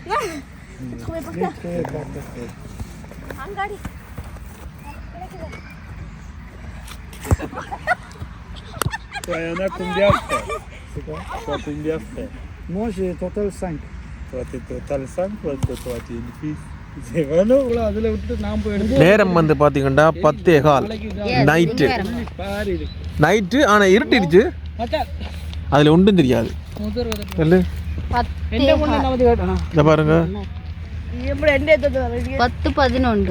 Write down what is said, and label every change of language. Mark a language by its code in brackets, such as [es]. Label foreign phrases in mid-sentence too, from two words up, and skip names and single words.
[fr] Toi, il y en a combien frère? C'est quoi? Toi, combien frère? Moi, j'ai total 5. Toi, t'es total 5 parce que toi, tu es une fille. C'est vraiment là. [ta] அதில் விட்டு நான் போய் எடுத்து நேரம் வந்து பார்த்தீங்கன்னா 10:15 நைட்டு பாரு நைட்டு ஆனால் இருட்டிடுச்சு அதில் ஒன்றும் தெரியாது சொல்லு இதை பாருங்க 10-11